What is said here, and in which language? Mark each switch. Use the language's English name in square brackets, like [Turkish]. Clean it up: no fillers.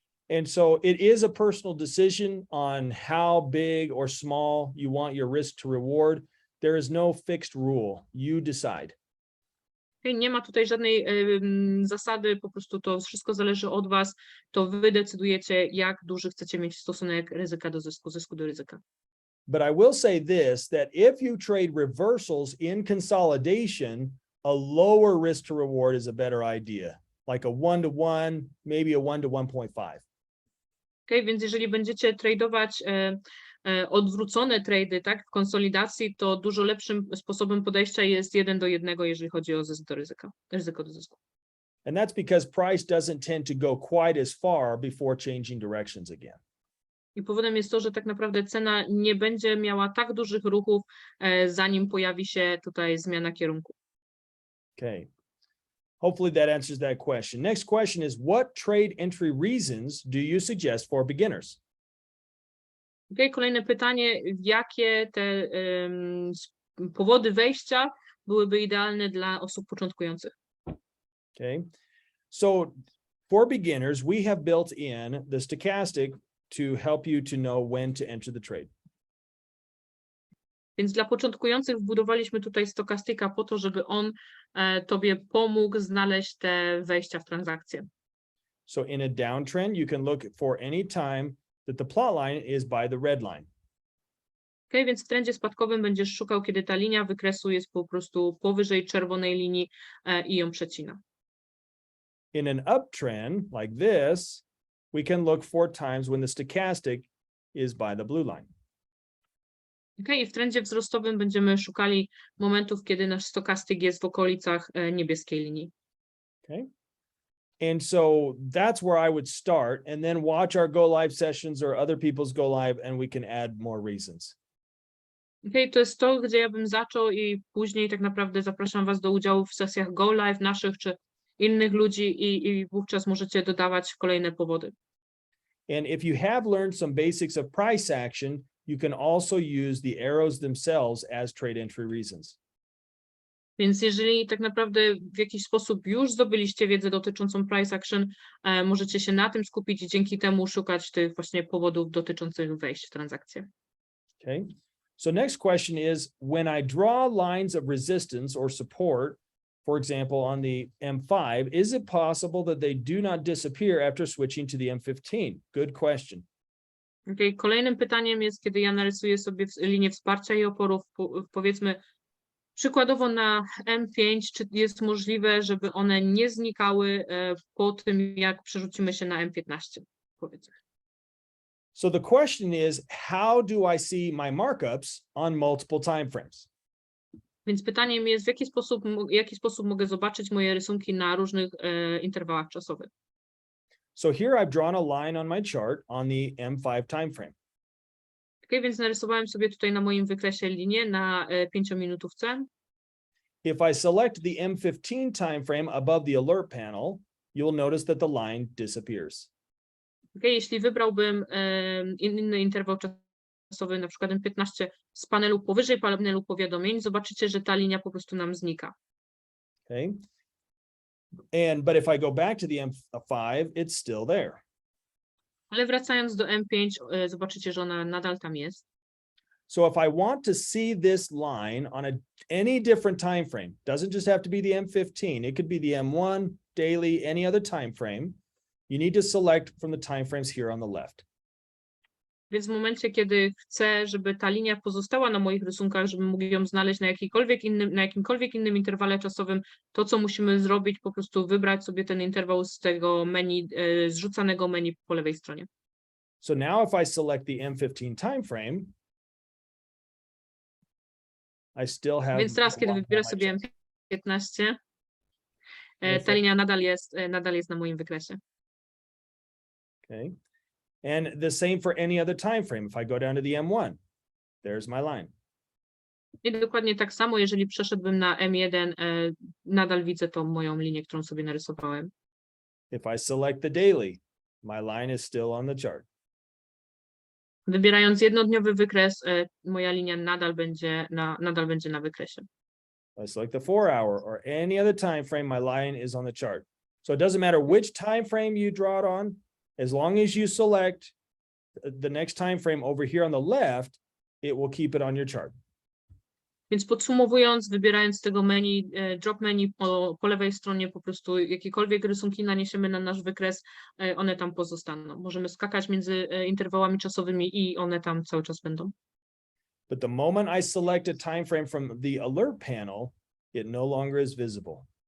[English] And so it is a personal decision on how big or small you want your risk to reward. There is no fixed rule. You decide. [Polish] Nie ma tutaj żadnej zasady, po prostu to wszystko zależy od was, to wy decydujecie, jak duży chcecie mieć stosunek ryzyka do zysku, zysku do ryzyka. [English] But I will say this, that if you trade reversals in consolidation, a lower risk to reward is a better idea, like a 1 to 1, maybe a 1 to 1.5. [Polish] Okay, więc jeżeli będziecie tradować odwrócone trady, tak, w konsolidacji, to dużo lepszym sposobem podejścia jest 1 do 1, jeżeli chodzi o zysk do ryzyka, ryzyko do zysku. [English] And that's because price doesn't tend to go quite as far before changing directions again. [Polish] I powodem jest to, że tak naprawdę cena nie będzie miała tak dużych ruchów, zanim pojawi się tutaj zmiana kierunku. [English] Okay. Hopefully that answers that question. Next question is, what trade entry reasons do you suggest for beginners? [Polish] Okay, kolejne pytanie, jakie te powody wejścia byłyby idealne dla osób początkujących? [English] Okay. So for beginners, we have built in the stochastic to help you to know when to enter the trade. [Polish] Więc dla początkujących wbudowaliśmy tutaj stokastyka po to, żeby on tobie pomógł znaleźć te wejścia w transakcję. [English] So in a downtrend, you can look for any time that the plot line is by the red line. [Polish] Okay, więc w trendzie spadkowym będziesz szukał, kiedy ta linia wykresu jest po prostu powyżej czerwonej linii i ją przecina. [English] In an uptrend like this, we can look for times when the stochastic is by the blue line. [Polish] Okay, i w trendzie wzrostowym będziemy szukali momentów, kiedy nasz stokastyk jest w okolicach niebieskiej linii. [English] Okay. And so that's where I would start, and then watch our go live sessions or other people's go live, and we can add more reasons. [Polish] Okay, to jest to, gdzie ja bym zaczął i później tak naprawdę zapraszam was do udziału w sesjach go live naszych czy innych ludzi i wówczas możecie dodawać kolejne powody. [English] And if you have learned some basics of price action, you can also use the arrows themselves as trade entry reasons. [Polish] Więc jeżeli tak naprawdę w jakiś sposób już zdobyliście wiedzę dotyczącą price action, możecie się na tym skupić i dzięki temu szukać tych właśnie powodów dotyczących wejść w transakcję. [English] Okay. So next question is, when I draw lines of resistance or support, for example, on the M5, is it possible that they do not disappear after switching to the M15? Good question. Okay. [Polish] Kolejnym pytaniem jest, kiedy ja narysuję sobie linię wsparcia i oporów, powiedzmy przykładowo na M5, czy jest możliwe, żeby one nie znikały po tym, jak przerzucimy się na M15, powiedzmy. [English] So the question is, how do I see my markups on multiple timeframes? [Polish] Więc pytaniem jest, w jaki sposób mogę zobaczyć moje rysunki na różnych interwałach czasowych. [English] So here I've drawn a line on my chart on the M5 timeframe. [Polish] Okay, więc narysowałem sobie tutaj na moim wykresie linię na 5-minutówce. [English] If I select the M15 timeframe above the alert panel, you'll notice that the line disappears. [Polish] Okay, jeśli wybrałbym inny interwał czasowy, na przykład M15 z panelu powyżej panelu powiadomień, zobaczycie, że ta linia po prostu nam znika. [English] Okay. But if I go back to the M5, it's still there. [Polish] Ale wracając do M5, zobaczycie, że ona nadal tam jest. [English] So if I want to see this line on any different time frame, doesn't just have to be the M15, it could be the M1, daily, any other time frame. You need to select from the timeframes here on the left. [Polish] Więc w momencie, kiedy chcę, żeby ta linia pozostała na moich rysunkach, żebym mógł ją znaleźć na jakimkolwiek innym interwale czasowym, to co musimy zrobić, po prostu wybrać sobie ten interwał z tego menu, zrzucanego menu po lewej stronie. [English] So now if I select the M15 timeframe, I still have. [Polish] Więc teraz, kiedy wybiorę sobie M15, ta linia nadal jest na moim wykresie. [English] Okay. And the same for any other time frame. If I go down to the M1, there's my line. [Polish] I dokładnie tak samo, jeżeli przeszedłbym na M1, nadal widzę tą moją linię, którą sobie narysowałem. [English] If I select the daily, my line is still on the chart. [Polish] Wybierając jednodniowy wykres, moja linia nadal będzie na wykresie. [English] If I select the 4-hour or any other time frame, my line is on the chart. So it doesn't matter which time frame you draw it on, as long as you select the next time frame over here on the left, it will keep it on your chart. [Polish] Więc podsumowując, wybierając z tego menu, drop menu po lewej stronie, po prostu jakiekolwiek rysunki naniesiemy na nasz wykres, one tam pozostaną. Możemy skakać między interwałami czasowymi i one tam cały czas będą. [English] But the moment I select a time frame from the alert panel, it no longer is visible.